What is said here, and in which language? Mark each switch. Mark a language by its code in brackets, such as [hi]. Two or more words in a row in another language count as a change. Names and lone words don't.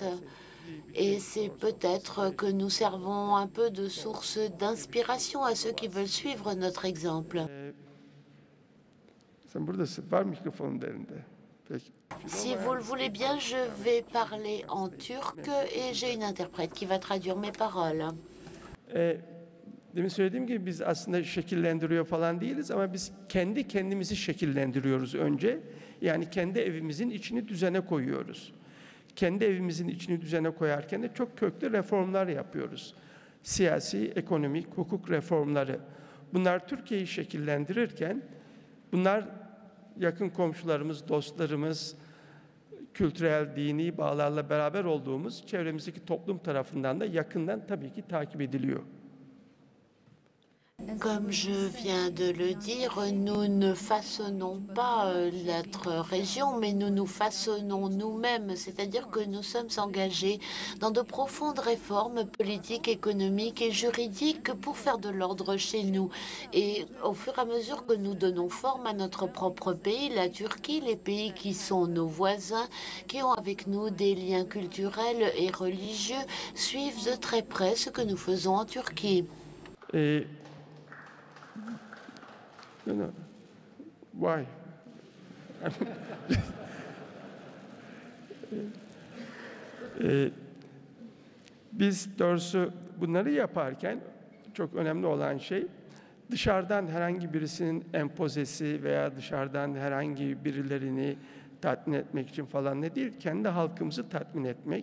[fr] Et c'est peut-être que nous servons un peu de source d'inspiration à ceux qui veulent suivre notre exemple. Si vous le voulez bien, je vais parler en turc et j'ai une interprète qui va traduire mes paroles. [tr] Demin söylediğim gibi biz aslında şekillendiriyor falan değiliz ama biz kendi kendimizi şekillendiriyoruz önce. Yani kendi evimizin içini düzene koyuyoruz. Kendi evimizin içini düzene koyarken de çok köklü reformlar yapıyoruz. Siyasi, ekonomik, hukuk reformları. Bunlar Türkiye'yi şekillendirirken bunlar yakın komşularımız, dostlarımız, kültürel, dini bağlarla beraber olduğumuz çevremizdeki toplum tarafından da yakından tabii ki takip ediliyor. [fr] Comme je viens de le dire, nous ne façonnons pas notre région, mais nous nous façonnons nous-mêmes, c'est-à-dire que nous sommes engagés dans de profondes réformes politiques, économiques et juridiques pour faire de l'ordre chez nous. Et au fur et à mesure que nous donnons forme à notre propre pays, la Turquie, les pays qui sont nos voisins, qui ont avec nous des liens culturels et religieux, suivent de très près ce que nous faisons en Turquie. [en] No. Why? [tr] Biz doğrusu bunları yaparken çok önemli olan şey dışarıdan herhangi birisinin empozesi veya dışarıdan herhangi birilerini tatmin etmek için falan ne değil, kendi halkımızı tatmin etmek.